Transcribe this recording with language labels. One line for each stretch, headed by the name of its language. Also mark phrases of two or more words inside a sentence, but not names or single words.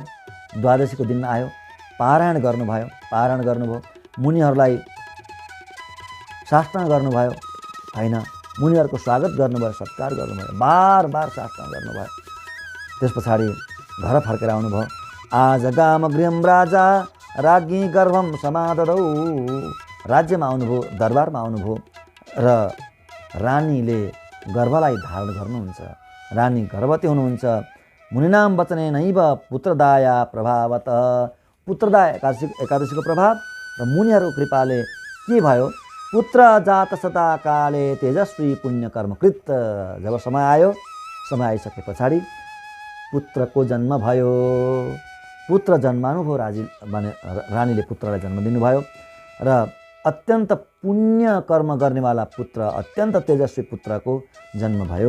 Nepali: द्वादशीको दिन आयो, पारायण गर्नुभयो, पारायण गर्नुभयो, मुनिहरूलाई साष्टाङ्ग गर्नुभयो, होइन? मुनिहरूको स्वागत गर्नुभयो, सत्कार गर्नुभयो, बार बार साष्टाङ्ग गर्नुभयो। त्यस पछाडि घर फर्केर आउनुभयो।
Sanskrit: आज गाम गृहम राजा राज्ञी गर्भम समाददौ।
Nepali: राज्यमा आउनुभयो, दरबारमा आउनुभयो र रानीले गर्भलाई धारण गर्नुहुन्छ। रानी गर्भवती हुनुहुन्छ।
Sanskrit: मुनिनाम वचने नैव पुत्रदाया प्रभावत।
Nepali: पुत्रदा एकादशीको प्रभाव र मुनिहरूको कृपाले के भयो,
Sanskrit: पुत्र जात सदा काले तेजस्वी पुण्यकर्मकृत।
Nepali: जब समय आयो, समय आइसके पछाडि पुत्रको जन्म भयो। पुत्र जन्मानुभयो। रानीले पुत्रलाई जन्म दिनुभयो र अत्यन्त पुण्य कर्म गर्नेवाला पुत्र, अत्यन्त तेजस्वी पुत्रको जन्म भयो।